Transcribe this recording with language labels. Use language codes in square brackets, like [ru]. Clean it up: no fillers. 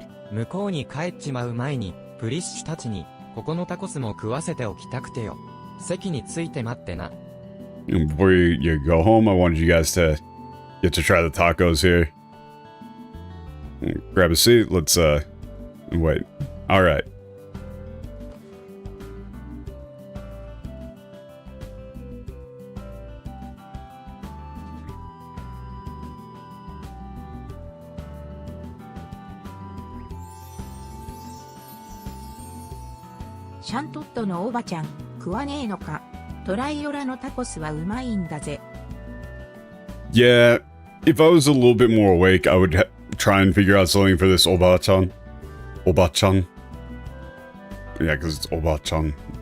[ja] 向こうに帰っちまう前に、プリッシュたちに、ここのタコスも食わせておきたくてよ。席について待ってな。 [en] Before you go home, I wanted you guys to get to try the tacos here. Grab a seat, let's, wait. Alright. [ja] "シャントットのおばちゃん、食わねえのか。トライオラのタコスはうまいんだぜ。 [en] Yeah, if I was a little bit more awake, I would try and figure out something for this Oba-chan. Oba-chan. Yeah, because it's Oba-chan.